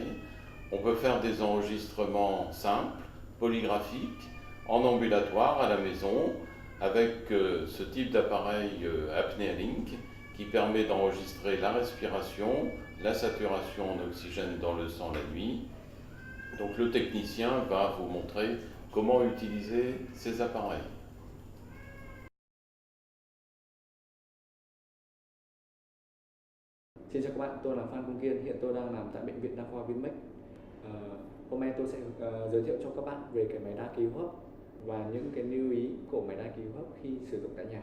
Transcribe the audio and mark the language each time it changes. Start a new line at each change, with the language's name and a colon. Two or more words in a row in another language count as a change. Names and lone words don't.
French: On peut faire des enregistrements simples, polygraphiques, en ambulatoire, à la maison, avec ce type d'appareil ApneaLink qui permet d'enregistrer la respiration, la saturation en oxygène dans le sang la nuit. Donc le technicien va vous montrer comment utiliser ces appareils.
Vietnamese: Xin chào các bạn, tôi là Phan Công Kiên, hiện tôi đang làm tại Bệnh viện Đa khoa Vinmec. Hôm nay tôi sẽ giới thiệu cho các bạn về cái máy đa ký hô hấp và những cái lưu ý của máy đa ký hô hấp khi sử dụng tại nhà.